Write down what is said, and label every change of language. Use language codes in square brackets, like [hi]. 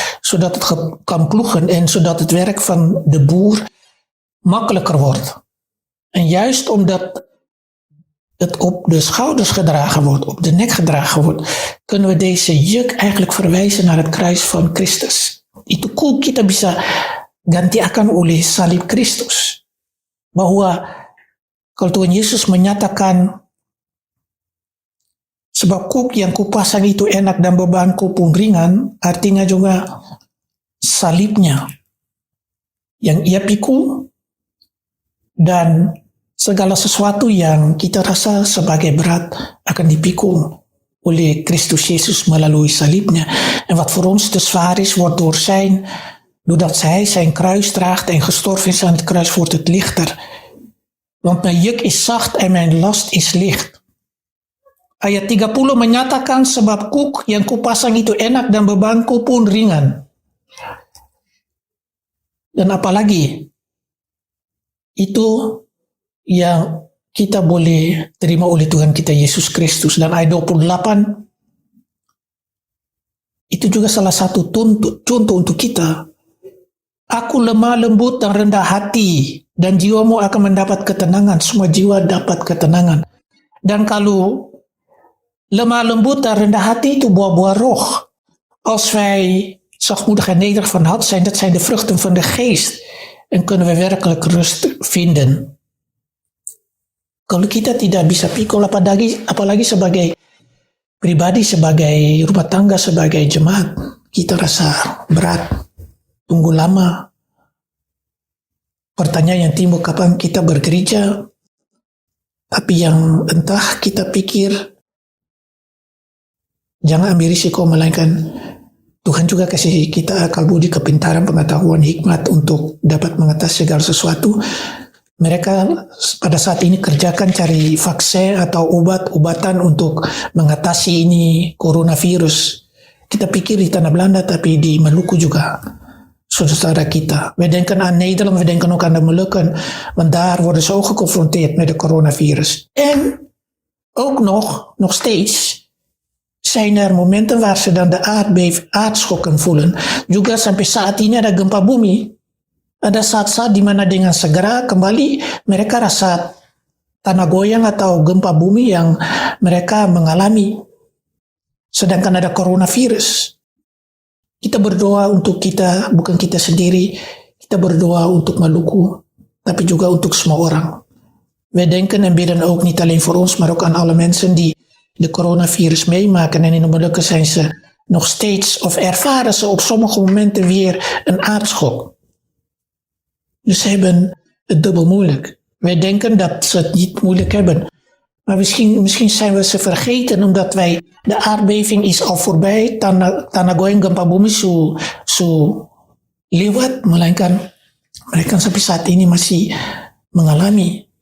[nl] zodat het kan ploegen en zodat het werk van de boer makkelijker wordt. En juist omdat het op de schouders gedragen wordt, op de nek gedragen wordt, kunnen we deze juk eigenlijk verwijzen naar het kruis van Christus. [id] Itu kok kita bisa gantikan oleh salib Kristus. Bahwa kalau Tuhan Yesus menyatakan sebab kuk yang kupasang itu enak dan bebanku pun ringan, artinya juga salibnya yang ia pikul dan segala sesuatu yang kita rasa sebagai berat akan dipikul oleh Christus Jezus melalui salibnya. [nl] En wat voor ons te zwaar is, wordt doordat hij zijn kruis draagt en gestorven is aan het kruis, wordt het lichter. Want mijn juk is zacht en mijn last is licht. [id] Ayat 30 menyatakan sebab kuk yang kupasang itu enak dan bebanku pun ringan. Dan apalagi itu yang kita boleh terima oleh Tuhan kita Yesus Kristus. Dan ayat 28 itu juga salah satu contoh untuk kita. Aku lemah lembut dan rendah hati, dan jiwamu akan mendapat ketenangan. Semua jiwa dapat ketenangan. Dan kalau lemah lembut en rendah hati itu buah-buah roh. [nl] Als wij zachtmoedig en nederig van hart zijn, dat zijn de vruchten van de geest. En kunnen we werkelijk rust vinden. [id] Kalau kita tidak bisa pikul, apalagi sebagai pribadi, sebagai rumah tangga, sebagai jemaat, kita rasa berat, tunggu lama. Pertanyaan yang timbul, kapan kita bergereja? Tapi yang entah kita pikir, jangan ambil risiko, melainkan Tuhan juga kasih kita akal budi, kepintaran, pengetahuan, hikmat untuk dapat mengatasi segala sesuatu. Mereka pada saat ini kerjakan cari vaksin atau obat-obatan untuk mengatasi ini coronavirus. Kita pikir di tanah Belanda, tapi di Maluku juga saudara kita. [nl] We denken aan Nederland, we denken ook aan de Molukken, want daar worden ze ook geconfronteerd met de coronavirus. En ook nog steeds zijn er momenten waar ze dan de aardschokken voelen. [id] Juga sampai saat ini ada gempa bumi. Ada saat-saat di mana dengan segera kembali mereka rasa tanah goyang atau gempa bumi yang mereka mengalami. Sedangkan ada coronavirus. Kita berdoa untuk kita, bukan kita sendiri. Kita berdoa untuk Maluku, tapi juga untuk semua orang. [nl] We denken en bidden ook niet alleen voor ons, maar ook aan alle mensen die de coronavirus meemaken. En in de Molukken zijn ze nog steeds, of ervaren ze op sommige momenten weer een aardschok. Dus ze hebben het dubbel moeilijk. Wij denken dat ze het niet moeilijk hebben. Maar misschien zijn we ze vergeten, omdat de aardbeving is al voorbij. [id] Tanah goyang gempa bumi su lewat, melainkan mereka sampai saat ini masih mengalami.